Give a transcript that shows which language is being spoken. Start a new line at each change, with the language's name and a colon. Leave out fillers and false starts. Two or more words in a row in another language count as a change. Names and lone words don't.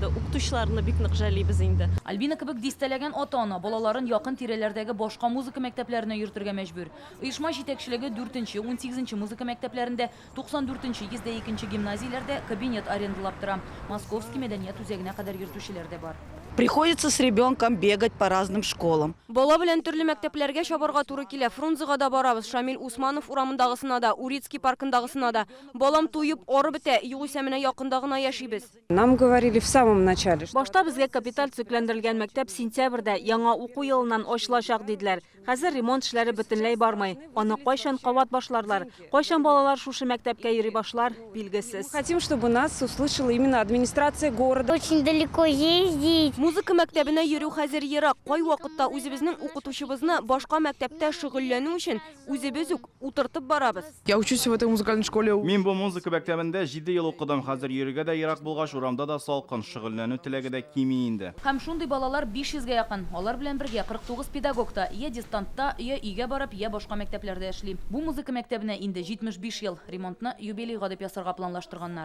Tatar: Укытучыларны бик нык жәлибез инде. Альбина кебек дистәләгән ата-ана балаларын якын тирәләрдәге башка музыка мәктәпләренә йөртергә мәҗбүр. Оешма җитәкчелеге 4-нче, 18-нче музыка мәктәпләрендә, 94-нче, 102-нче гимназияләрдә кабинет арендалап тора. Московский мәдәният үзәгенә кадәр йөртүчеләр дә бар.
Russian: Приходится с ребенком бегать по разным школам.
Tatar: Бала белән төрле мәктәпләргә чабарга туры килә. Фрунзега да барабыз, Шамил Усманов урамындагысына да, Урицкий паркындагысына да. Балам туеп, ары бетә, югыйсә менә якында гына яшибез.
Russian: Нам говорили в самом начале, что
Tatar: Башта безгә капиталь цикләндерелгән мәктәп сентябрьдә яңа уку елыннан ачылачак диделәр. Хәзер ремонт эшләре бөтенләй бармый. Аны кайчан кабат башларлар, кайчан балалар шушы мәктәпкә йөри башлар, билгесез.
Russian: хотим, чтобы нас услышала именно администрация города. Очень далеко ездить.
Tatar: Музыка мәктәбенә йөрү хәзер ерак. Кай вакытта үзебезнең укытучыбызны башка мәктәптә шөгыльләнү өчен үзебез үк утыртып барабыз.
Russian: Я учусь в этой музыкальной школе.
Tatar: Мин бу музыка мәктәбендә 7 ел укыдым. Хәзер йөрергә дә ерак булгач, урамда да салкын, шөгыльләнү теләге дә кими инде. Һәм шундый балалар 500-гә якын. Алар белән бергә 49 педагог та я дистантта, я өйгә барып, я башка мәктәпләрдә эшли. Бу музыка мәктәбенә инде 75 ел ремонтны юбилейга дип ясарга планлаштырганнар.